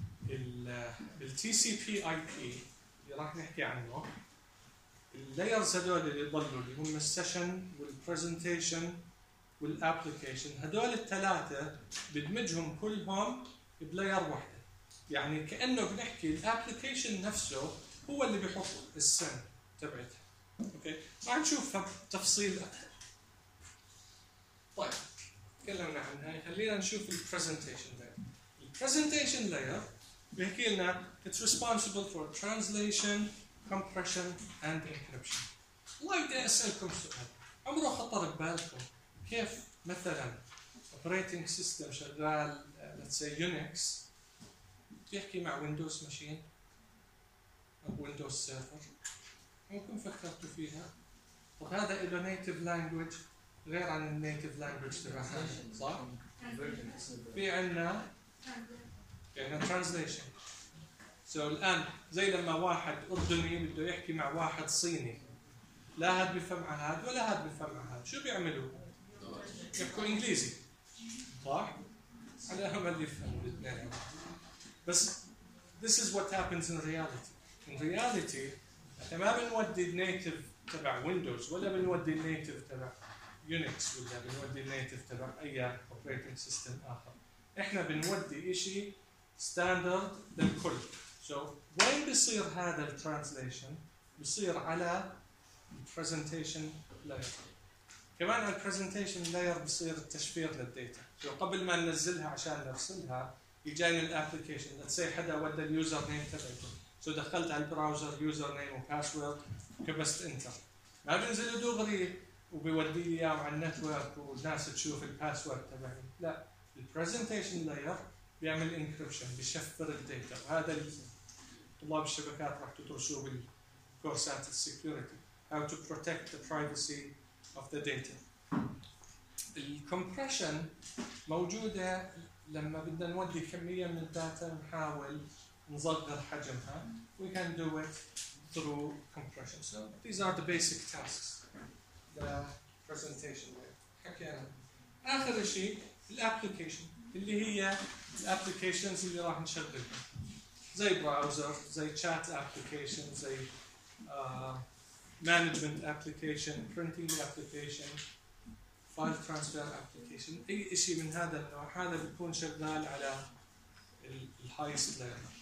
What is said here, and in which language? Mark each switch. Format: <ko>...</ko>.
<ar>الـ TCP/IP اللي راح نحكي عنه، اللايرز هدول اللي ضلوا اللي هم السيشن والبرزنتيشن والابليكيشن، هدول الثلاثة بدمجهم كلهم بلاير واحدة. يعني كأنه بنحكي الابليكيشن نفسه هو اللي بيحط السن تبعتها. اوكي راح نشوفها بتفصيل أكثر. طيب تكلمنا عن هاي، خلينا نشوف البرزنتيشن لاير. البرزنتيشن لاير بيحكي لنا</ar> <en>it's responsible for translation compression and encryption.</en> <ar>والله بدي أسألكم سؤال عمره خطر ببالكم، كيف مثلا operating system شغال</ar> <en>let's say</en> <ar>Unix بيحكي مع Windows machine أو Windows server؟ ممكن فكرتوا فيها؟ وهذا إله native language غير عن ال native language تبعها صح؟ في عنا يعني translation. so الآن زي لما واحد أردني بده يحكي مع واحد صيني، لا هاد بيفهم على هاد ولا هاد بيفهم على هاد، شو بيعملوا؟ يحكوا إنجليزي صح؟ على أمل يفهم الاثنين. بس</ar> <en>this is what happens in reality.</en> <ar>in reality إحنا ما بنودي الناتيف تبع ويندوز ولا بنودي الناتيف تبع يونكس ولا بنودي الناتيف تبع أي operating system آخر، احنا بنودي اشي ستاندرد للكل. So وين بصير هذا الترانسليشن؟ بصير على البرزنتيشن لاير. كمان على البرزنتيشن لاير بصير التشفير للداتا. So قبل ما ننزلها عشان نرسلها يجي من الابلكيشن.</ar> <en>Let's say</en> <ar>حدا ودى اليوزر نيم تبعته. So دخلت على البراوزر يوزر نيم وباسورد كبست انتر. ما بنزله دغري وبيودي لي اياه على النتورك والناس تشوف الباسورد تبعي. لا. البرزنتيشن لاير بيعمل انكريبشن بيشفر الداتا. وهذا طلاب الشبكات راح تدرسوه بالكورسات السكيورتي.</ar> <en>How to protect the privacy of the data.</en> <ar>الكمبريشن موجودة لما بدنا نودي كمية من الداتا نحاول نصغر حجمها.</ar> <en>We can do it through compression. So these are the basic tasks. The presentation layer.</en> <ar>آخر شيء الابليكيشن اللي هي الابليكيشنز اللي راح نشغلها. زي براوزر زي chat application زي management application printing application file transfer application أي إشي من هذا النوع هذا بيكون شغال على ال highest layer.</ar>